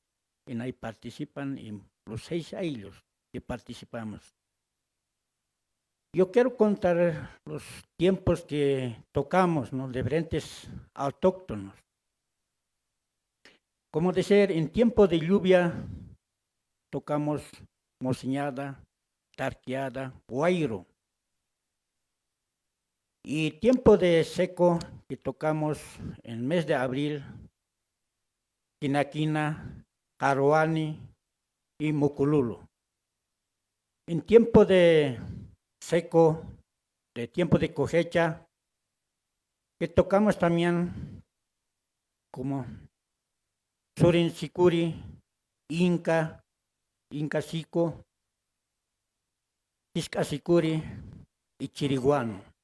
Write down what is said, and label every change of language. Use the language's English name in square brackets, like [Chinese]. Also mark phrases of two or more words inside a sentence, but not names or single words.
[Spanish] En ahí participan y los 6 ayllos que participamos. Yo quiero contar los tiempos que tocamos, ¿no?, diferentes autóctonos. Como decir, en tiempo de lluvia tocamos mociñada, tarqueada, guairo. Y tiempo de seco que tocamos en el mes de abril, Quinaquina, Caruani y Mucululu. En tiempo de seco, de tiempo de cosecha, que tocamos también como Surin Sicuri, Inca Sico, Tisca Sicuri y Chiriguano.